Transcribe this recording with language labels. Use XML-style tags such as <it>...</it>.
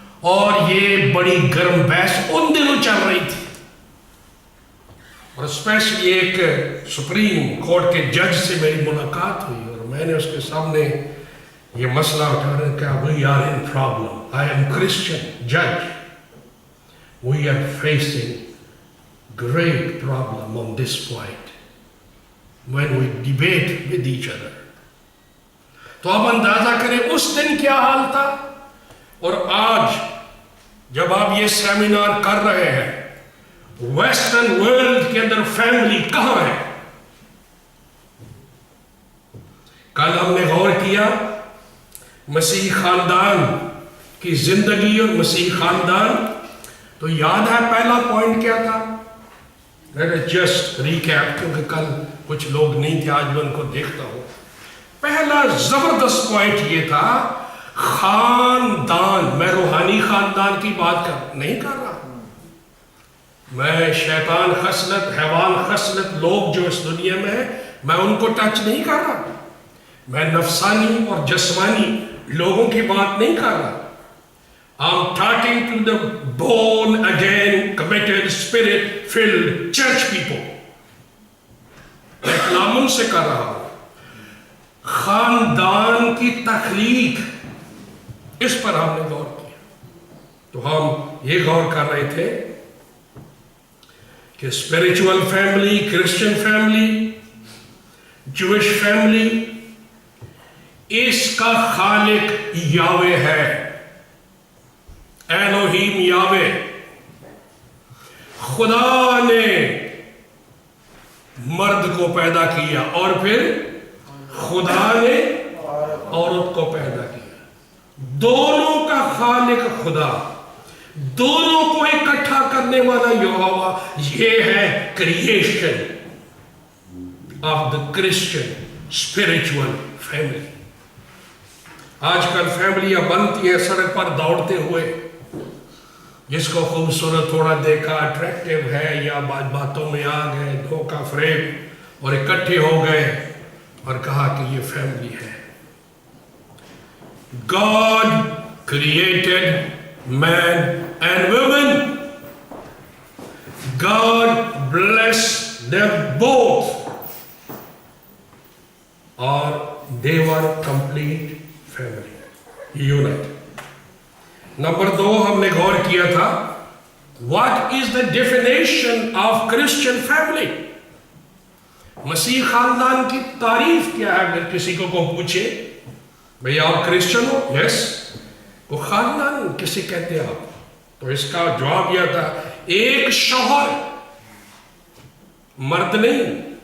<ur>اور یہ بڑی گرم بحث ان دنوں چل رہی تھی. اور اسپیشلی ایک سپریم کورٹ کے جج سے میری ملاقات ہوئی اور میں نے اس کے سامنے یہ مسئلہ اٹھانے کا,</ur> <en>we are in problem. I am Christian judge. We are facing great problem on this point when we debate with each other.</en> <ur>تو اب اندازہ کریں اس دن کیا حال تھا اور آج جب آپ یہ سیمینار کر رہے ہیں ویسٹرن ورلڈ کے اندر فیملی کہاں ہے. کل ہم نے غور کیا مسیحی خاندان کی زندگی اور مسیحی خاندان. تو یاد ہے پہلا پوائنٹ کیا تھا؟</ur> <en>Let us just recap</en> <ur>کیونکہ کل کچھ لوگ نہیں تھے, آج میں ان کو دیکھتا ہوں. پہلا زبردست پوائنٹ یہ تھا، خاندان، میں روحانی خاندان کی بات نہیں کر رہا، میں شیطان خصلت، حیوان خصلت لوگ جو اس دنیا میں ہیں میں ان کو ٹچ نہیں کر رہا، میں نفسانی اور جسمانی لوگوں کی بات نہیں کر رہا.</ur> <en>I'm talking to the born again, committed, spirit filled church people.</en> <ur>میں کلام ان سے کر رہا ہوں. خاندان کی تخلیق، اس پر ہم نے غور کیا. تو ہم یہ غور کر رہے تھے کہ اسپرچول فیملی، کرسچن فیملی، جوش فیملی، اس کا خالق یاوے ہے، ایلوہیم یاوے. خدا نے مرد کو پیدا کیا اور پھر خدا نے عورت کو پیدا کیا. دونوں کا خالق خدا، دونوں کو اکٹھا کرنے والا یہوہ. یہ ہے creation of the Christian spiritual family. آج کل فیملیاں بنتی ہیں سڑک پر دوڑتے ہوئے، جس کو خوبصورت تھوڑا دیکھا، اٹریکٹیو ہے، یا باتوں میں آ گئے، دھوکہ فریب، اور اکٹھے ہو گئے اور کہا کہ یہ فیملی ہے.</ur> <en>God created man and woman. God blessed them both.</en> <ur>اور</ur> <en>they were complete family, unit.</en> <ur>Number 2 ہم نے غور کیا تھا،</ur> <en>what is the definition of Christian family؟</en> <ur>مسیح خاندان کی تعریف کیا ہے؟ اگر کسی کو پوچھے بھئی آپ کرسچن ہو؟ یس. وہ خاندان کسی کہتے ہیں آپ؟ تو اس کا جواب یہ تھا، ایک شوہر، مرد نہیں.</ur>